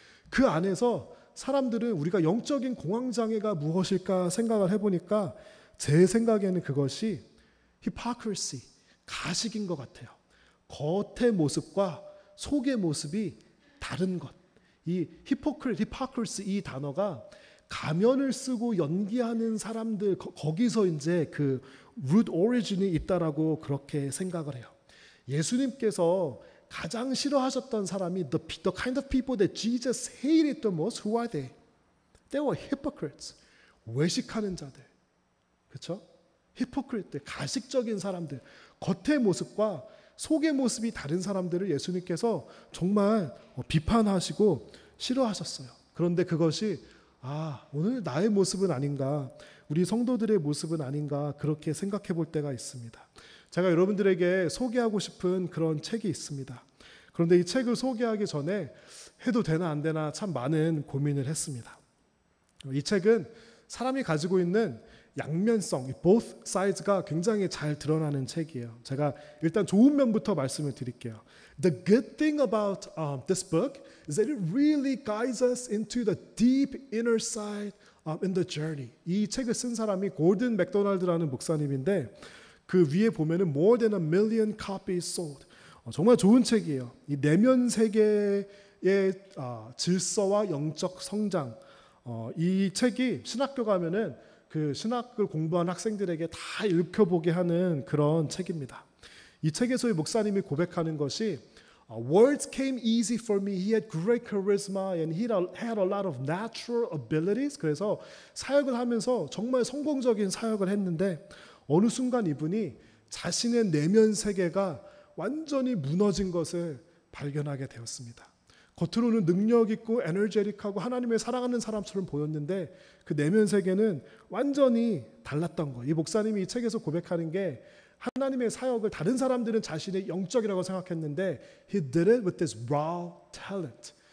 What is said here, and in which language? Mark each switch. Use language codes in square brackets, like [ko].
[ko] 그 안에서 사람들은 우리가 영적인 공황장애가 무엇일까 생각을 해보니까 제 생각에는 그것이 hypocrisy, 가식인 것 같아요. 겉의 모습과 속의 모습이 다른 것. 이 hypocrisy 이 단어가 가면을 쓰고 연기하는 사람들, 거기서 이제 그 root origin이 있다라고 그렇게 생각을 해요. 예수님께서 가장 싫어하셨던 사람이 [en] the kind of people that Jesus hated the most, who are they? They were hypocrites. [ko] 외식하는 자들. 그렇죠? 히포크리트들, 가식적인 사람들, 겉의 모습과 속의 모습이 다른 사람들을 예수님께서 정말 비판하시고 싫어하셨어요. 그런데 그것이 오늘 나의 모습은 아닌가, 우리 성도들의 모습은 아닌가 그렇게 생각해 볼 때가 있습니다. 제가 여러분들에게 소개하고 싶은 그런 책이 있습니다. 그런데 이 책을 소개하기 전에 해도 되나 안 되나 참 많은 고민을 했습니다. 이 책은 사람이 가지고 있는 양면성, both sides가 굉장히 잘 드러나는 책이에요. 제가 일단 좋은 면부터 말씀을 드릴게요. [en] The good thing about this book is that it really guides us into the deep inner side in the journey. [ko] 이 책을 쓴 사람이 골든 맥도날드라는 목사님인데 그 위에 보면은 [en] more than 1 million copies sold. [ko] 정말 좋은 책이에요. 이 내면 세계의 질서와 영적 성장. 이 책이 신학교 가면은 그 신학을 공부한 학생들에게 다 읽혀보게 하는 그런 책입니다. 이 책에서의 목사님이 고백하는 것이 [en] Words came easy for me. He had great charisma and he had a lot of natural abilities. [ko] 그래서 사역을 하면서 정말 성공적인 사역을 했는데 어느 순간 이분이 자신의 내면 세계가 완전히 무너진 것을 발견하게 되었습니다. 겉으로는 능력 있고 에너제틱하고 하나님을 사랑하는 사람처럼 보였는데 그 내면 세계는 완전히 달랐던 거예요. 이 목사님이 이 책에서 고백하는 게 하나님의 사역을 다른 사람들은 자신의 영적이라고 생각했는데 [en] he did it with this raw talent.